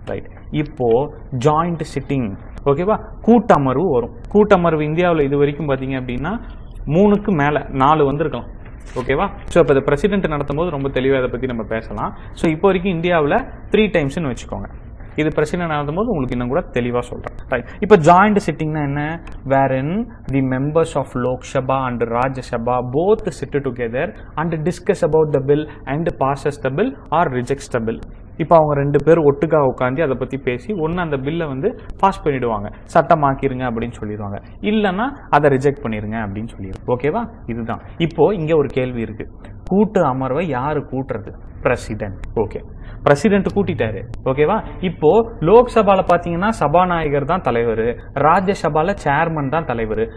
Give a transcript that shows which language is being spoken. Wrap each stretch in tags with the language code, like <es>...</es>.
<ta>Right, இப்போ joint sitting. ஓகேவா? கூட்டமர்வு வரும். கூட்டமர்வு இந்தியாவில் இது வரைக்கும் பார்த்தீங்க அப்படின்னா 3க்கு மேலே 4 வந்திருக்கலாம். ஓகேவா? ஸோ இப்போ பிரசிடென்ட் நடத்தும் போது ரொம்ப தெளிவாக இதை பற்றி நம்ம பேசலாம். ஸோ இப்போ வரைக்கும் இந்தியாவில் 3 டைம்ஸ்னு வச்சுக்கோங்க. இது பிரசிடென்ட் நடத்தும் போது உங்களுக்கு இன்னும் கூட தெளிவாக சொல்கிறேன்.</ta> <en>right,</en> <ta>இப்போ ஜாயிண்ட் சிட்டிங்னா என்ன,</ta> <en>wherein the members of Lok Sabha and Rajya Sabha both sit together and discuss about the bill and passes the bill or rejects the bill.</en> <ta>இப்போ அவங்க 2 பேர் ஒட்டுக்கா உட்காந்து அதை பற்றி பேசி ஒன்று அந்த பில்லை வந்து பாஸ் பண்ணிடுவாங்க, சட்டமாக்கிருங்க அப்படின்னு சொல்லிடுவாங்க, இல்லைன்னா அதை ரிஜெக்ட் பண்ணிடுங்க அப்படின்னு சொல்லிடுவாங்க. ஓகேவா? இதுதான். இப்போ இங்கே ஒரு கேள்வி இருக்கு, கூட்டு அமர்வை யாரு கூட்டுறது? பிரசிடென்ட். Okay, president கூட்டிட்டாரு. ஓகேவா? இப்போ லோக்சபால பாத்தீங்கன்னா சபாநாயகர் தான் தலைவர், ராஜ்யசபால சேர்மன் தான் தலைவர்.</ta>